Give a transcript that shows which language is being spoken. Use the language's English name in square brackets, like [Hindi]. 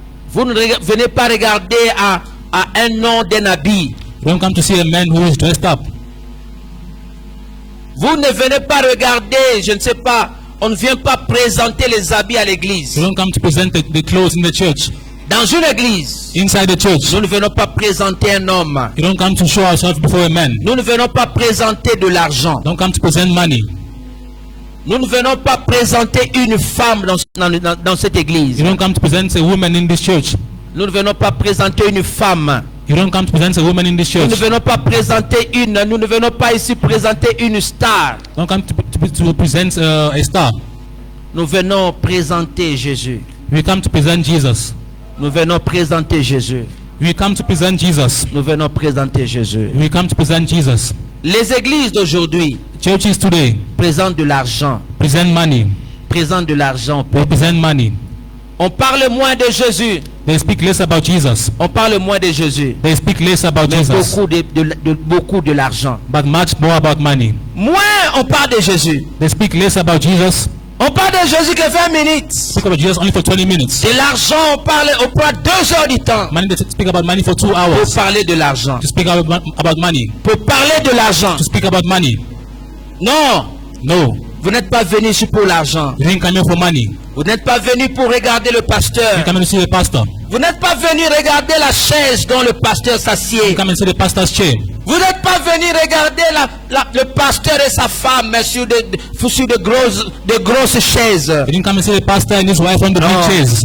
[French] Vous ne venez pas regarder à un nom d'un habit. [English] You don't come to see a man who is dressed up. [French] Vous ne venez pas regarder, je ne sais pas, on ne vient pas présenter les habits à l'église. [English] You don't come to present the clothes in the church. [French] Dans une église, [English] Inside the church, [French] nous ne venons pas présenter un homme. [English] you don't come to show ourselves before a man. [French] Nous ne venons pas présenter de l'argent. [English] Don't come to present money. [French] Nous ne venons pas présenter une femme dans cette église. [English] You don't come to present a woman in this church. [French] Nous ne venons pas présenter une femme. [English] You don't come to present a woman in this [French] Nous [English] church. [French] ne venons pas présenter nous ne venons pas ici présenter une star. [English] Don't come to present a star. [French] Nous venons présenter Jésus. [English] We come to present Jesus. [French] Nous venons présenter Jésus. [English] We come to present Jesus. [French] Nous venons présenter Jésus. [English] We come to present Jesus. [French] Les églises d'aujourd'hui [English] Churches today [French] présentent de l'argent. [English] present money. [French] Présentent de l'argent. [English] They present money. [French] On parle moins de Jésus. [English] They speak less about Jesus. [French] On parle moins de Jésus. [English] They speak less about [French] Mais [English] Jesus, [French] beaucoup de l'argent. [English] but much more about money. [French] Moins on parle de Jésus. [English] They speak less about Jesus. [French] On parle de Jésus que 20 minutes. [English] Speak about Jesus only for 20 minutes. [French] De l'argent, on prend 2 heures du temps [English] Money, they speak about money for 2 [French] pour [English] hours. [French] parler de l'argent. [English] To speak about money. [French] Pour parler de l'argent. [English] To speak about money. [French] Non, [English] No, [French] vous n'êtes pas venu ici pour l'argent. [English] you didn't come here for money. [French] Vous n'êtes pas venu pour regarder le [English] You [French] pasteur. [English] come in to see the pastor. [French] Vous n'êtes pas venu regarder la chaise dont le pasteur [English] You [French] s'assied. [English] come and see the pastor's chair. [French] Vous n'êtes pas venu regarder le pasteur et sa femme sur de grosses chaises. [English] You didn't come and see the pastor and his wife on the big chairs.